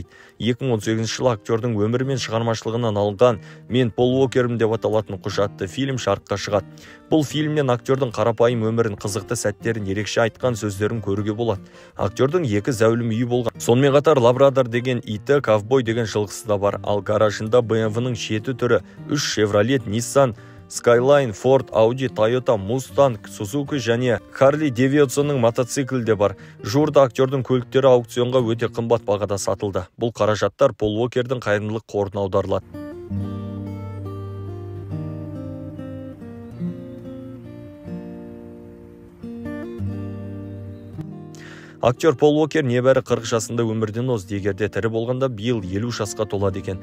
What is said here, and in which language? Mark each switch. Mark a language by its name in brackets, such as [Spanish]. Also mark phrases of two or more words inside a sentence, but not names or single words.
[Kazakh] 2018 жылы актердің өмірі мен шығармашылығынан алынған «Мен Пол Уокермін» деп аталатын құжатты фильм жарыққа шығады. Бұл фильмнен актердің қарапайым өмірін, қызықты сәттерін, ерекше айтқан сөздерін көруге болады. Актердің 2 зәулім үйі болған. Сонымен қатар Лабрадор деген иті, ковбой деген жылқысы да бар. Ал гаражында BMW-ның 7 түрі, 3 Chevrolet, Nissan, Skyline, Ford, Audi, Toyota, Mustang, Suzuki және Harley Davidsonның мотоциклі де бар. Жуырда актердің көліктері аукционға өте қымбат бағада сатылды. Бұл қаражаттар Пол Уокердің қайырымдылық қорына аударылады. Актер Пол Уокер небәрі 40 жасында өмірден озды, егерде тірі болғанда биыл 50 жасқа толады екен.